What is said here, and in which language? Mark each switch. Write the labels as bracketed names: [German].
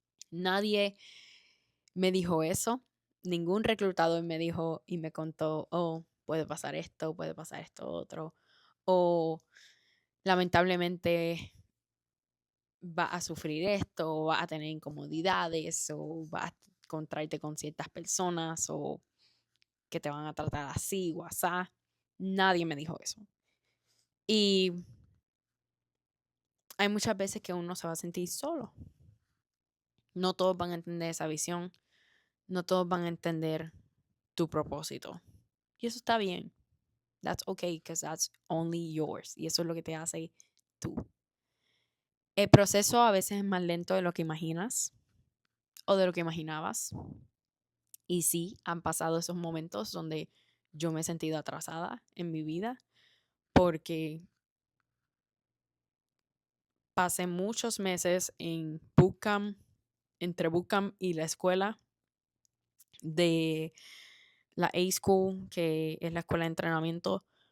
[Spanish] Nadie me dijo eso, ningún reclutador me dijo y me contó, oh, puede pasar esto otro, o lamentablemente va a sufrir esto, o va a tener incomodidades, o va a contraerte con ciertas personas, o que te van a tratar así o asá. Nadie me dijo eso. Y hay muchas veces que uno se va a sentir solo. No todos van a entender esa visión. No todos van a entender tu propósito. Y eso está bien. [English] That's okay, because that's only yours. [Spanish] Y eso es lo que te hace tú. El proceso a veces es más lento de lo que imaginas o de lo que imaginabas. Y sí, han pasado esos momentos donde yo me he sentido atrasada en mi vida porque pasé muchos meses en bootcamp, entre bootcamp y la escuela de la A-School, que es la escuela de entrenamiento.